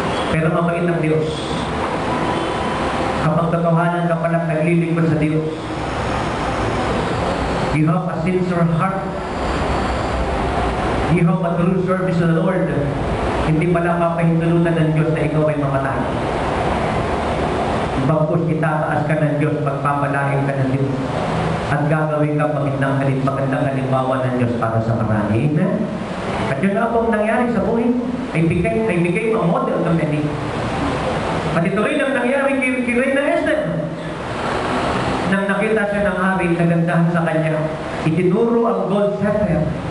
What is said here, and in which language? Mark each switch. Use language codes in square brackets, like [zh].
[tl] Pero mabait ng Diyos. Kapag katotohanan ka palang naglilingkod sa Diyos, [en] you have a sincere heart, you have a true service to the Lord, [tl] hindi pala papahintulutan ng Diyos na ikaw ay mamatay. Bagkus itataas ka ng Diyos, pagpapalain ka ng Diyos, at gagawin ka magandang halimbawa ng Diyos para sa marami. At yun na pong nangyari sa buhay, [en] I became a model to many. [tl] At ito rin ang nangyari kay Reina Esther. Nang nakita siya ng hari, kagandahan sa kanya, itinuro ang gold scepter.